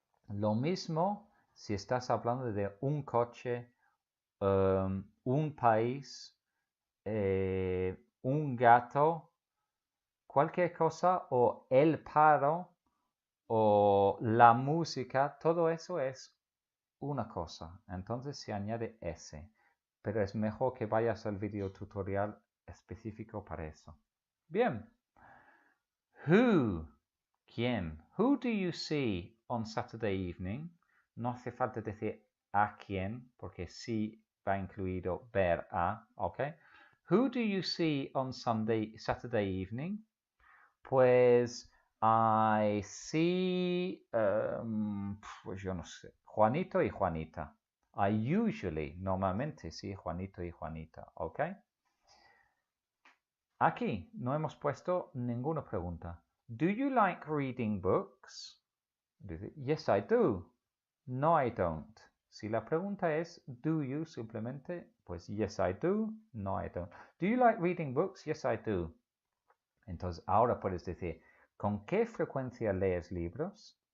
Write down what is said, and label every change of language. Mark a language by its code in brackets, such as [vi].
[es] Lo mismo si estás hablando de un coche, un país, un gato, cualquier cosa, o el paro, o la música, todo eso es una cosa. Entonces se añade ese. Pero es mejor que vayas al video tutorial específico para eso. Bien. [en] Who? [es] ¿Quién? [en] Who do you see on Saturday evening? [es] No hace falta decir a quién, porque sí va incluido ver a, ¿ok? [en] Who do you see on Saturday evening? [es] Pues [en] I see, [es] pues yo no sé, Juanito y Juanita. [en] I usually, [es] normalmente sí, Juanito y Juanita, ¿ok? Aquí no hemos puesto ninguna pregunta. [en] Do you like reading books? Yes, I do. No, I don't. [es] Si la pregunta es [en] do you, [es] simplemente, pues [en] yes I do, no I don't. Do you like reading books? Yes I do. [es] Entonces ahora puedes decir, ¿con qué frecuencia lees libros?